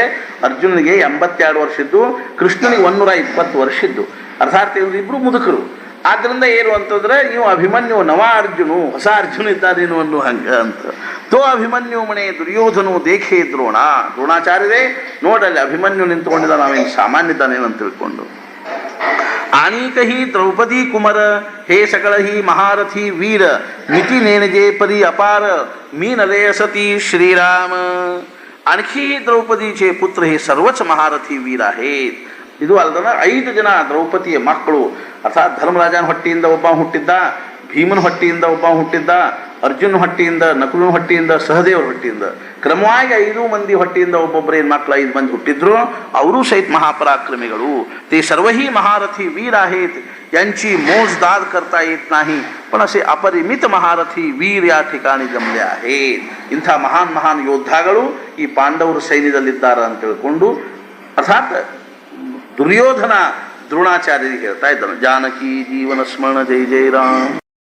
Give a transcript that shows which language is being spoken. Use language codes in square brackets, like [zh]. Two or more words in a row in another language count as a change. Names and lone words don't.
[kn] ಅರ್ಜುನನಿಗೆ 82 ವರ್ಷ ಇದ್ದು, ಕೃಷ್ಣನಿಗೆ 120 ವರ್ಷ ಇದ್ದು. ಅರ್ಥಾತ್ ಇಬ್ರು ಮುದುಕರು. ಆದ್ರಿಂದ ಏನು ಅಂತಂದ್ರೆ ನೀವು ಅಭಿಮನ್ಯು ನವ ಅರ್ಜುನು, ಹೊಸ ಅರ್ಜುನ ಇದ್ದಾನೇನು ಅನ್ನೋ ಹಂಗ ಅಂತ. [mr] तो अभिमन्यु म्हणे दुर्योधनु देखे द्रोण. [kn] ದ್ರೋಣಾಚಾರ್ಯರೇ ನೋಡಲ್ಲಿ ಅಭಿಮನ್ಯು ನಿಂತ್ಕೊಂಡಿದ್ದ, ನಾವೇನು ಸಾಮಾನ್ಯ ಇದ್ದಾನೇನಂತ ತಿಳ್ಕೊಂಡು. [mr] आणीकही द्रौपदी कुमार हे सकळही महारथी वीर मिती नेणजे परी अपार मी नले असती श्रीराम. आणखी द्रौपदीचे पुत्र हे सर्वच महारथी वीर आहेत. [kn] ಇದು ಅಲ್ಲದ 5 ಜನ ದ್ರೌಪದಿಯ ಮಕ್ಕಳು. ಅರ್ಥಾತ್ ಧರ್ಮರಾಜನ ಹೊಟ್ಟೆಯಿಂದ ಒಬ್ಬ ಹುಟ್ಟಿದ್ದ, ಭೀಮನ ಹೊಟ್ಟೆಯಿಂದ ಒಬ್ಬ ಹುಟ್ಟಿದ್ದ, ಅರ್ಜುನ ಹೊಟ್ಟೆಯಿಂದ, ನಕುಲನ ಹೊಟ್ಟೆಯಿಂದ, ಸಹದೇವರ ಹೊಟ್ಟೆಯಿಂದ, ಕ್ರಮವಾಗಿ 5 ಮಂದಿ ಹೊಟ್ಟೆಯಿಂದ ಒಬ್ಬೊಬ್ಬರೇನು ಮಕ್ಕಳು 5 ಮಂದಿ ಹುಟ್ಟಿದ್ರು. ಅವರು ಸಹಿತ ಮಹಾಪರಾಕ್ರಮಿಗಳು. [mr] ते सर्वही महारथी वीर आहेत. यांची मोजदाद करता येत नाही, पण असे अपरिमित महारथी वीर या ठिकाणी जमले आहेत. [kn] ಇಂಥ ಮಹಾನ್ ಮಹಾನ್ ಯೋದ್ಧಾಗಳು ಈ ಪಾಂಡವರು ಸೈನ್ಯದಲ್ಲಿದ್ದಾರೆ ಅಂತ ತಿಳ್ಕೊಂಡು ಅರ್ಥಾತ್ ದುರ್ಯೋಧನ ದ್ರೋಣಾಚಾರ್ಯರಿಗೆ ಹೇಳ್ತಾ ಇದ್ದಾನೆ. ಜಾನಕಿ ಜೀವನ ಸ್ಮರಣ ಜೈ ಜೈ ರಾಮ್.